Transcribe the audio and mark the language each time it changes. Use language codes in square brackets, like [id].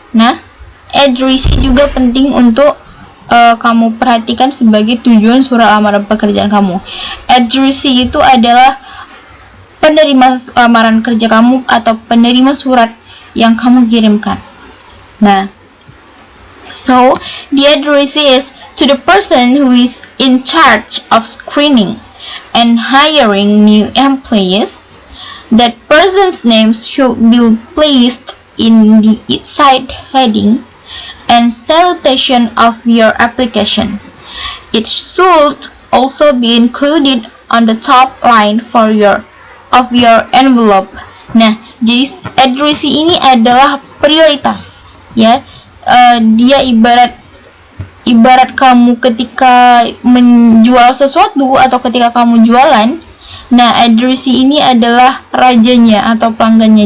[id] Nah, addressee juga penting untuk kamu perhatikan sebagai tujuan surat lamaran pekerjaan kamu. Addressee itu adalah penerima lamaran kerja kamu atau penerima surat yang kamu kirimkan. [en] Nah, so the addressee is to the person who is in charge of screening and hiring new employees. That person's name should be placed in the side heading and salutation of your application. It should also be included on the top line of your envelope. [id] Nah, jadi addressee ini adalah prioritas, ya. Dia ibarat kamu ketika menjual sesuatu atau ketika kamu jualan. Nah, addressee ini adalah rajanya atau pelanggannya.